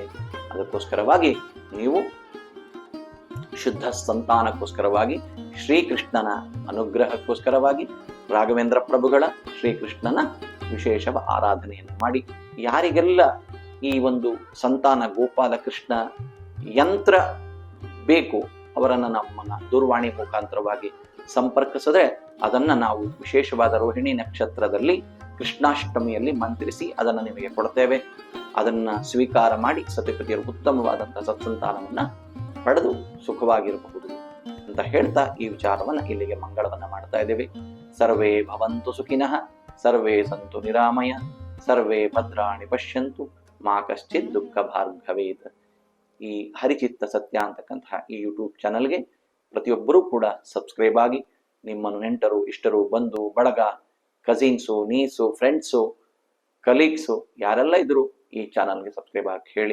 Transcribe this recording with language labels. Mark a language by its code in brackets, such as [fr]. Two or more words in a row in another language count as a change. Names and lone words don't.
[kn] ಅದಕ್ಕೋಸ್ಕರವಾಗಿ ನೀವು ಶುದ್ಧ ಸಂತಾನಕ್ಕೋಸ್ಕರವಾಗಿ ಶ್ರೀಕೃಷ್ಣನ ಅನುಗ್ರಹಕ್ಕೋಸ್ಕರವಾಗಿ ರಾಘವೇಂದ್ರ ಪ್ರಭುಗಳ ಶ್ರೀಕೃಷ್ಣನ ವಿಶೇಷ ಆರಾಧನೆಯನ್ನು ಮಾಡಿ, ಯಾರಿಗೆಲ್ಲ ಈ ಒಂದು ಸಂತಾನ ಗೋಪಾಲ ಕೃಷ್ಣ ಯಂತ್ರ ಬೇಕು ಅವರನ್ನು ನಮ್ಮನ್ನ ದೂರವಾಣಿ ಮುಖಾಂತರವಾಗಿ ಸಂಪರ್ಕಿಸಿದ್ರೆ ಅದನ್ನ ನಾವು ವಿಶೇಷವಾದ ರೋಹಿಣಿ ನಕ್ಷತ್ರದಲ್ಲಿ ಕೃಷ್ಣಾಷ್ಟಮಿಯಲ್ಲಿ ಮಂತ್ರಿಸಿ ಅದನ್ನು ನಿಮಗೆ ಕೊಡ್ತೇವೆ. ಅದನ್ನ ಸ್ವೀಕಾರ ಮಾಡಿ ಸತಿಪತಿಯರು ಉತ್ತಮವಾದಂತಹ ಸತ್ಸಂತಾನವನ್ನ ಪಡೆದು ಸುಖವಾಗಿರಬಹುದು ಅಂತ ಹೇಳ್ತಾ ಈ ವಿಚಾರವನ್ನ ಇಲ್ಲಿಗೆ ಮಂಗಳವನ್ನ ಮಾಡ್ತಾ ಇದ್ದೇವೆ. [sa] ಸರ್ವೇ ಭವಂತು ಸುಖಿನಃ, ಸರ್ವೇ ಸಂತು ನಿರಾಮಯ, ಸರ್ವೇ ಭದ್ರಾಣಿ ಪಶ್ಯಂತು, ಮಾ ಕಶ್ಚಿತ್ ದುಃಖ ಭಾರ್ಗವೇತ್. [kn] ಈ ಹರಿಚಿತ್ತ ಸತ್ಯ ಅಂತಕ್ಕಂತಹ ಈ ಯೂಟ್ಯೂಬ್ ಚಾನಲ್ಗೆ ಪ್ರತಿಯೊಬ್ಬರೂ ಕೂಡ ಸಬ್ಸ್ಕ್ರೈಬ್ ಆಗಿ ನಿಮ್ಮ ನೆಂಟರು, ಇಷ್ಟರು, ಬಂಧು ಬಳಗ, ಕಸಿನ್ಸು, ನೀಸು, ಫ್ರೆಂಡ್ಸು, ಕಲೀಗ್ಸು ಯಾರೆಲ್ಲ ಇದ್ರು ಈ ಚಾನಲ್ಗೆ ಸಬ್ಸ್ಕ್ರೈಬ್ ಆಗಿ ಹೇಳಿ.